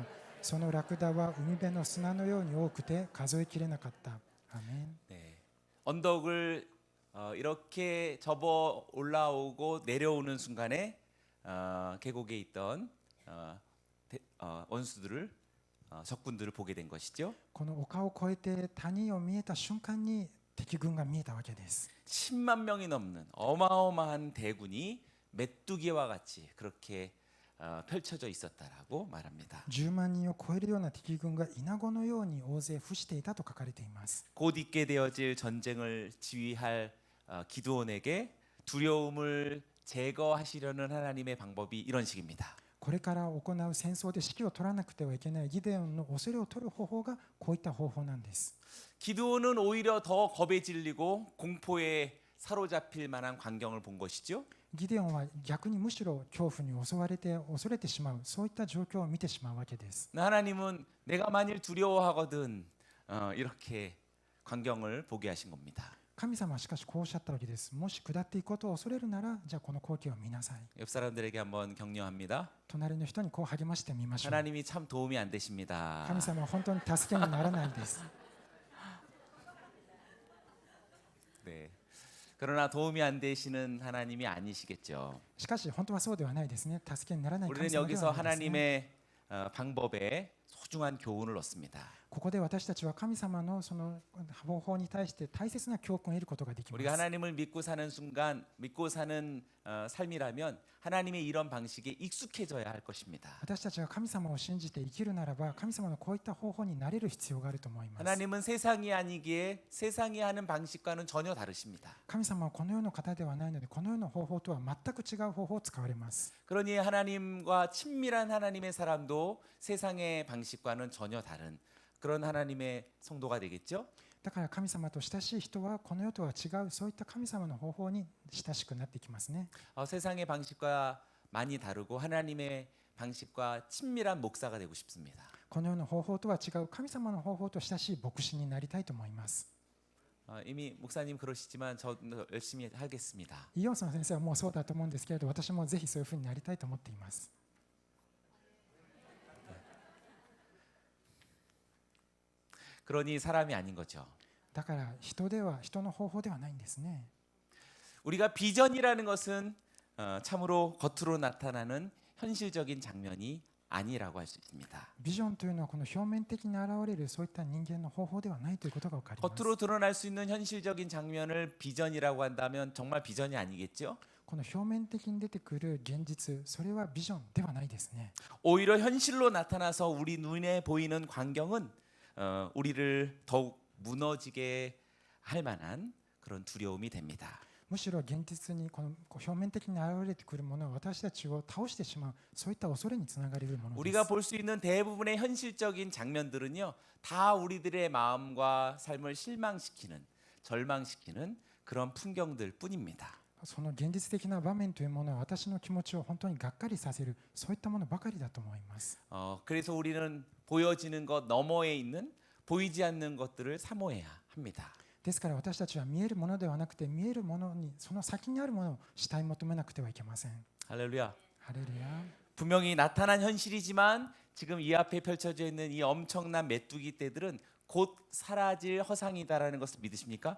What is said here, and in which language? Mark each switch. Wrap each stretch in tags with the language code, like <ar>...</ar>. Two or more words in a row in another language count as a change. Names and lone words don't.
<ja>そのラクダは海辺の砂のように多くて数えきれなかった。アメン。</ja> <ko>네. 언덕을 이렇게 접어 올라오고 내려오는 순간에 계곡에 있던 원수들을 적군들을 보게 된 것이죠.</ko> <ja>この丘を越えて谷を見えた瞬間に敵軍が見えたわけです。</ja> <ko>10만 명이 넘는 어마어마한 대군이 메뚜기와 같이 그렇게 펼쳐져 있었다라고 말합니다.</ko> <ja>10 万人を超えるような敵軍が稲子のように大勢伏していたと書かれています。</ja> <ko>곧 있게 되어질 전쟁을 지휘할 기드온에게 두려움을 제거하시려는 하나님의 방법이 이런 식입니다.</ko> <ja>これから行う戦争で指揮を取らなくてはいけないギデオンの恐れを取る方法がこういった方法なんです。</ja> <ko>기드온은 오히려 더 겁에 질리고 공포에 사로잡힐 만한 광경을 본 것이죠.</ko> <ja>ギデオンは逆にむしろ恐怖に襲われて恐れてしまう、そういった状況を見てしまうわけです。</ja> <ko>하나님은 내가 만일 두려워하거든 이렇게 광경을 보게 하신 겁니다.</ko> <ja>神様はしかしこうおっしゃったわけです。もし下っていくことを恐れるなら、じゃあこの光景を見なさい。</ja> <ko>옆 사람들에게 한번 격려합니다.</ko> <ja>隣の人にこう励ましてみましょう。</ja> <ko>하나님이 참 도움이 안 되십니다.</ko> <ja>神様は本当に助けにならないです。</ja> <ko>네. 그러나 도움이 안 되시는 하나님이 아니시겠죠.</ko> <ja>しかし本当はそうではないですね。助けにならない神</ja> <ko>우리는</ko> <ja>様で</ja> <ko>여기서</ko> <ja>はないですね。</ja> <ko>하나님의 방법에 소중한 교훈을 얻습니다.</ko> <ja>ここで私たちは神様のその方法に対して大切な教訓を得ることができま</ja> <ko>우리가</ko> <ja>す。</ja> <ko>하나님을 믿고 사는 순간, 믿고 사는 삶이라면 하나님의 이런 방식에 익숙해져야 할 것입니다.</ko> <ja>私たちが神様を信じて生きるならば、神様のこういった方法になれる必要があると思います。</ja> <ko>하나님은 세상이 아니기에 세상이 하는 방식과는 전혀 다르십니다.</ko> <ja>神様はこの世の方ではないので、この世の方法とは全く違う方法を使われます。</ja> <ko>그러니 하나님과 친밀한 하나님의 사람도 세상의 방식과는 전혀 다른 그런 하나님의 성도가 되겠죠.</ko> <ja>だから神様と親しい人はこの世とは違う、そういった神様の方法に親しくなってきますね。</ja> <ko>세상의 방식과 많이 다르고 하나님의 방식과 친밀한 목사가 되고 싶습니다.</ko> <ja>この世の方法とは違う神様の方法と親しい牧師になりたいと思います。</ja> <ko>이미 목사님 그러시지만 저 열심히 하겠습니다.</ko> <ja>イオンソン先生はもうそうだと思うんですけれど、私もぜひそういうふうになりたいと思っています。</ja> <ko>그러니 사람이 아닌 거죠.</ko> <ja>だから人の方法ではないんですね。</ja> <ko>우리가 비전이라는 것은 참으로 겉으로 나타나는 현실적인 장면이 아니라고 할 수 있습니다.</ko> <ja>ビジョンというのはこの表面的に現れるそういった人間の方法ではないということが分かります。</ja> <ko>겉으로 드러날 수 있는 현실적인 장면을 비전이라고 한다면 정말 비전이 아니겠죠?</ko> <ja>この表面的に出てくる現実、それはビジョンではないですね。</ja> <ko>오히려 현실로 나타나서 우리 눈에 보이는 광경은 우리를 더욱 무너지게 할 만한 그런 두려움이 됩니다.</ko> <ja>むしろ現実にこの表面的に現れてくるものは私たちを倒してしまう、そういった恐れにつながれるものです。</ja> <ko>우리가 볼 수 있는 대부분의 현실적인 장면들은요, 다 우리들의 마음과 삶을 실망시키는, 절망시키는 그런 풍경들 뿐입니다.</ko> <ja>その現実的な場面というものは私の気持ちを本当にがっかりさせる、そういったものばかりだと思います。</ja> <ko>그래서 우리는 보여지는 것 너머에 있는 보이지 않는 것들을 사모해야 합니다.</ko> <ja>ですから私たちは見えるものではなくて、見えるものにその先にあるものを主体求めなくてはいけません。</ja> <ko>할렐루야.</ko> <ja>ハレルヤ。</ja> <ko>분명히 나타난 현실이지만 지금 이 앞에 펼쳐져 있는 이 엄청난 메뚜기 떼들은 곧 사라질 허상이다라는 것을 믿으십니까?</ko>